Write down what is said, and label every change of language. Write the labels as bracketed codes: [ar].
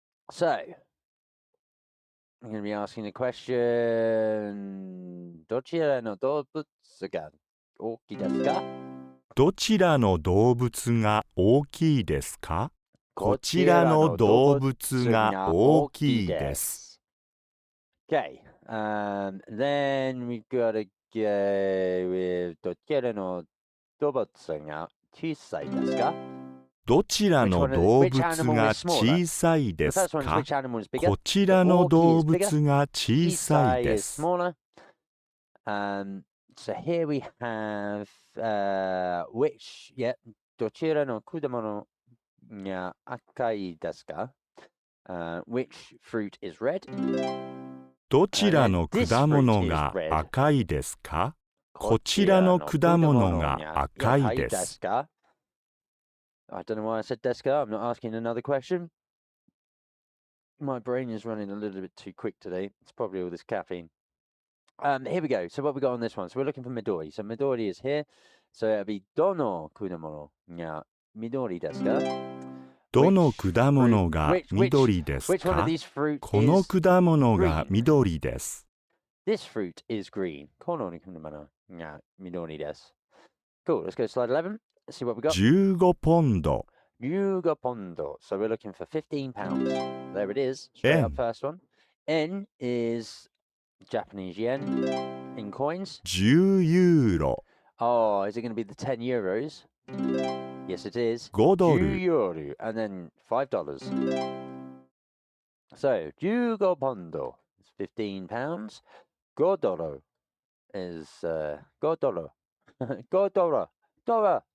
[en] So, I'm going to be asking the question. [ja] どちらの動物が大きいですか? どちらの動物が大きいですか? こちらの動物が大きいです。 [en] Okay, then we've got to go with [ja] どちらの動物が小さいですか? どちらの動物が小さいですか? こちらの動物が小さいです。 [en] So here we have which, [ja] どちらの果物が赤いですか? [en] Which fruit is red? [ja] どちらの果物が赤いですか? こちらの果物が赤いです。 [en] I don't know why I said deska. I'm not asking another question. My brain is running a little bit too quick today. It's probably all this caffeine. Here we go. So what we got on this one? So we're looking for Midori. So Midori is here. So it'll be どの果物が緑ですか? [ja] どの果物が緑ですか?この果物が緑です。 [en] This fruit is green. [ja] この果物が緑です。 [en] Cool. Let's go to slide 11. Let's see what we got. [ja] 15ポンド。 15ポンド. [en] So we're looking for 15 pounds. There it is. Straight up first one. N is Japanese yen in coins. [ja] 10ユーロ。 [en] Oh, is it going to be the 10 euros? Yes, it is. [ja] 5ドル。 [en] 10ユーロ and then $5. So 15ポンド is 15 pounds. [ja] 5ドル is 5ドル. 5ドル. ドル.